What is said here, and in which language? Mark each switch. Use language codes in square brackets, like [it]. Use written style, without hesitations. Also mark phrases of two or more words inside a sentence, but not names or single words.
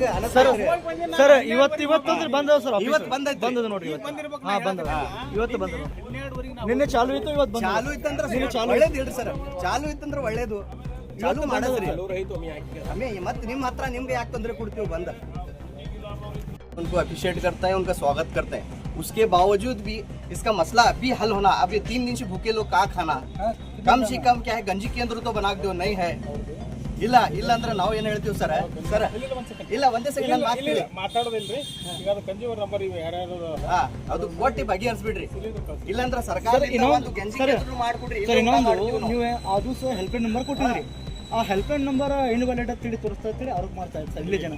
[kn] ಸರ್ ಇವತ್ತು ಬಂದದ ಸರ್, ಇವತ್ತು ಬಂದೈತಿ, ಬಂದದ ನೋಡ್ರಿ. ಬಂದಿರ್ಬೇಕು. ಹಾ ಬಂದದ, ಇವತ್ತು ಬಂದದ. ನಿನ್ನೆ ಚಾಲು ಇತ್ತು, ಇವತ್ತು ಬಂದ. ಚಾಲು ಇತ್ತಂದ್ರೆ ಒಳ್ಳೇದು ಹೇಳ್ರಿ ಸರ್, ಚಾಲು ಇತ್ತಂದ್ರೆ ಒಳ್ಳೇದು. ಚಾಲು ಮಾಡಿದ್ರಿ ಮತ್ತೆ ನಿಮ್ ಹತ್ರ ನಿಮ್ಗೆ ಯಾಕೆ ತೊಂದರೆ ಕೊಡ್ತೀವಿ ಬಂದ. [hi] उनको अप्रिशिएट करता है, उनका स्वागत करते हैं. उसके बावजूद भी इसका मसला अभी हल होना, अब ये 3 दिन से भूखे लोग का खाना, कम से कम क्या है गंजी केंद्र तो बना दो, नहीं है. [kn] ಇಲ್ಲ ಇಲ್ಲ ಅಂದ್ರೆ ನಾವು ಏನ್ ಹೇಳ್ತೀವಿ ಸರ್, ಸರ್ ಇಲ್ಲ ಒಂದೇ ಸೆಕೆಂಡ್ ಮಾತಾಡೋದಿಲ್ರಿ. ಈಗ ಅದು [en] consumer number [kn] ಇವೆ ಯಾರ್ಯಾರು ಅದು ಕೊಟ್ಟಿ ಬಗೆಹರಿಸ್ಬಿಡ್ರಿ. ಇಲ್ಲಾಂದ್ರೆ ಸರ್ಕಾರ ಮಾಡ್ಕೊಡ್ರಿ. ನೀವು ಅದು ಸಹ [en] help line number [kn] ಕೊಟ್ಟಿದ್ರಿ, ಆ [en] help line number invalid [kn] ಅಂತ ಹೇಳಿ ತೋರಿಸ್ತಾ ಇರ್ತೀರಿ, ಅವ್ರಿಗೆ ಮಾಡ್ತಾ ಇರ್ತಾರೆ ಇಲ್ಲಿ ಜನ.